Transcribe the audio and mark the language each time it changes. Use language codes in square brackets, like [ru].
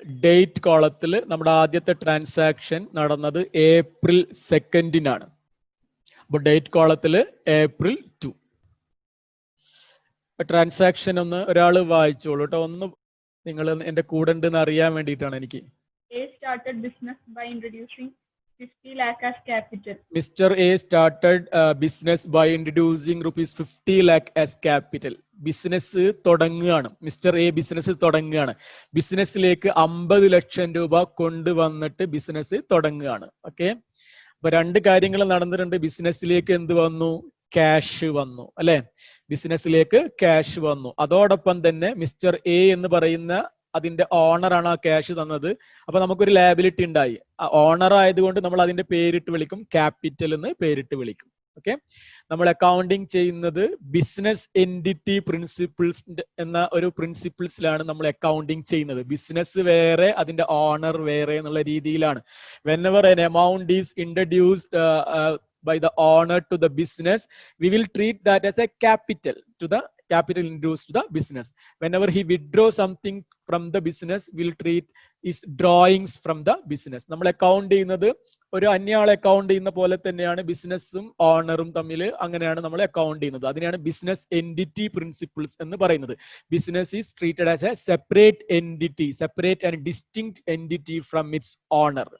[ml] Date കോളത്തിൽ നമ്മുടെ ആദ്യത്തെ ട്രാൻസാക്ഷൻ നടന്നത് April 2 അപ്പൊ ഡേറ്റ് കോളത്തിൽ April 2. ട്രാൻസാക്ഷൻ ഒന്ന് ഒരാൾ വായിച്ചോളൂ കേട്ടോ. ഒന്ന് നിങ്ങൾ എന്റെ കൂടെ ഉണ്ടെന്ന് അറിയാൻ വേണ്ടിയിട്ടാണ് എനിക്ക്. [en] A started business by introducing 50 lakh as capital. Mr. A started business by introducing rupees 50 lakh as capital. [ml] Business തുടങ്ങുകയാണ്. മിസ്റ്റർ എ ബിസിനസ് തുടങ്ങുകയാണ്. ബിസിനസ്സിലേക്ക് 50 ലക്ഷം രൂപ കൊണ്ടുവന്നിട്ട് ബിസിനസ് തുടങ്ങുകയാണ്. ഓക്കെ, അപ്പൊ 2 കാര്യങ്ങൾ നടന്നിട്ടുണ്ട്. ബിസിനസ്സിലേക്ക് എന്ത് വന്നു? ക്യാഷ് വന്നു അല്ലെ? ബിസിനസ്സിലേക്ക് ക്യാഷ് വന്നു. അതോടൊപ്പം തന്നെ മിസ്റ്റർ എ എന്ന് പറയുന്ന അതിന്റെ ഓണറാണ് ആ ക്യാഷ് തന്നത്. അപ്പൊ നമുക്കൊരു ലാബിലിറ്റി ഉണ്ടായി. ഓണർ ആയതുകൊണ്ട് നമ്മൾ അതിന്റെ പേരിട്ട് വിളിക്കും, ക്യാപിറ്റൽ എന്ന് പേരിട്ട് വിളിക്കും. ഓക്കെ, നമ്മൾ അക്കൗണ്ടിങ് ചെയ്യുന്നത് ബിസിനസ് എൻറ്റിറ്റി പ്രിൻസിപ്പിൾസ് എന്ന ഒരു പ്രിൻസിപ്പിൾസിലാണ് നമ്മൾ അക്കൗണ്ടിങ് ചെയ്യുന്നത്. ബിസിനസ് വേറെ, അതിന്റെ ഓണർ വേറെ എന്നുള്ള രീതിയിലാണ്. [en] whenever an amount is introduced by the owner to the business, we will treat that as a capital introduced to the business. Whenever he withdraws something from the business, we will treat is drawings from the business. [ml] നമ്മൾ account ചെയ്യുന്നത് ഒരു അന്യാളെ account ചെയ്യുന്ന പോലെ തന്നെയാണ് ബിസിനസ്സും ഓണറും തമ്മിൽ. അങ്ങനെയാണ് നമ്മൾ അക്കൗണ്ട് ചെയ്യുന്നത്. അതിനെയാണ് ബിസിനസ് എൻറ്റിറ്റി പ്രിൻസിപ്പിൾസ് എന്ന് പറയുന്നത്. [en] Business is treated as a separate entity, separate and distinct entity from its owner.